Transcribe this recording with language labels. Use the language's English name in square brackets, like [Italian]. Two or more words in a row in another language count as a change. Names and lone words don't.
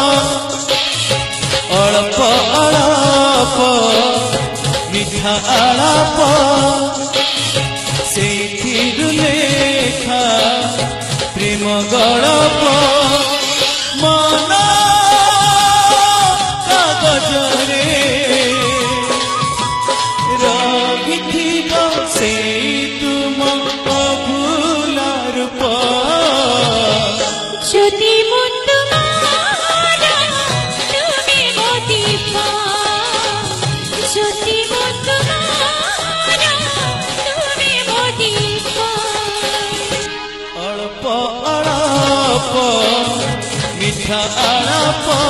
[Odia] ଅଳପ ଅଳପ ମିଠା ଆଳାପ ସେଇଥିରୁ ଲେଖା ପ୍ରେମ ଗଳପ ମନ କାଗଜରେ ରହିଥିବ ସେଇ ତୁମ ଅଭୁଲା ରୂପ [Bangla] যদি মন তোমার তুমি মতি যদি মন তোমার তুমি মতি [Odia] ଅଳପ ଅଳପ ମିଠା ଆଳାପ